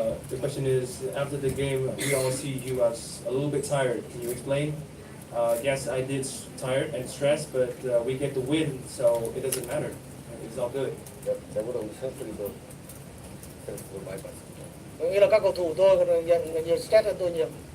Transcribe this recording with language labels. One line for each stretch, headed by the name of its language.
English: The question is, after the game, we all see you as a little bit tired. Can you explain? Yes, I did tired and stressed, but we get the win, so it doesn't matter. It's all good.
Korean: 저보다 우리 선수들이 더 스트레스를 많이 받습니다.
Vietnamese: Có nghĩa là các cầu thủ tôi còn nhận nhiều stress hơn tôi nhiều.